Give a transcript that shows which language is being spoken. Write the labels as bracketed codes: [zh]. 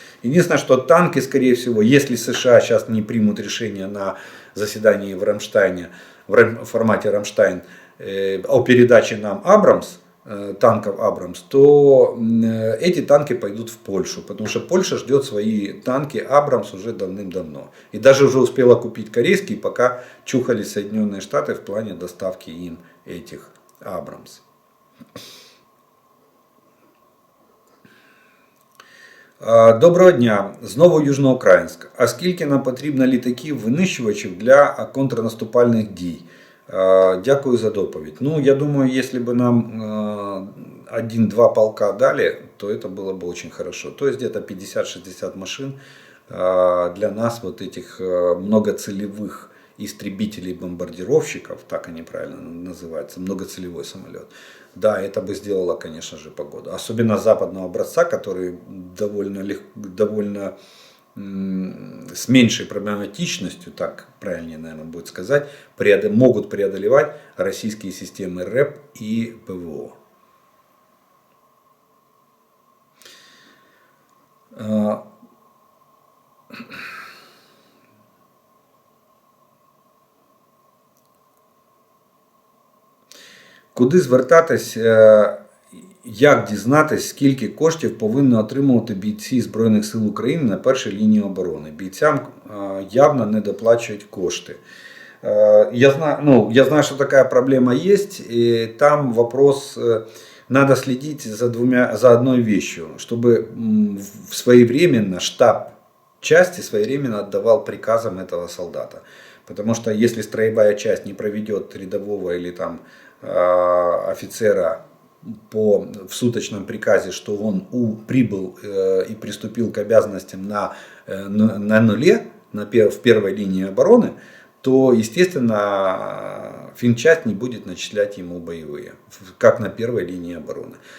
[ru] Единственное, что танки, скорее всего, если США сейчас не примут решение на заседании в Рамштайне, в формате Рамштайн, о передаче нам Абрамс, танков Абрамс, то эти танки пойдут в Польшу, потому что Польша ждет свои танки Абрамс уже давным-давно. И даже уже успела купить корейские, пока чухались Соединенные Штаты в плане доставки им этих Абрамс. [uk] Доброго дня, знову Южноукраїнськ. А скільки нам потрібно літаків винищувачів для контрнаступальних дій? Дякую за доповідь. [ru] Ну, я думаю, если бы нам 1-2 полка дали, то это было бы очень хорошо. То есть где-то 50-60 машин для нас, вот этих многоцелевых истребителей-бомбардировщиков, так они правильно называются, многоцелевой самолет. Да, это бы сделало, конечно же, погоду. Особенно западного образца, который довольно с меньшей проблематичностью, так правильнее, наверное, будет сказать, могут преодолевать российские системы РЭП и ПВО. [uk] Куди звертатись, як дізнатись, скільки коштів повинні отримувати бійці Збройних сил України на першій лінії оборони? Бійцям явно не доплачують кошти. [ru] Я знаю, что такая проблема есть, и там вопрос, надо следить за одной вещью, чтобы своевременно штаб части своевременно отдавал приказам этого солдата. Потому что если строевая часть не проведет рядового или там офицера в суточном приказе, что он прибыл и приступил к обязанностям на нуле, в первой линии обороны, то, естественно, финчасть не будет начислять ему боевые, как на первой линии обороны.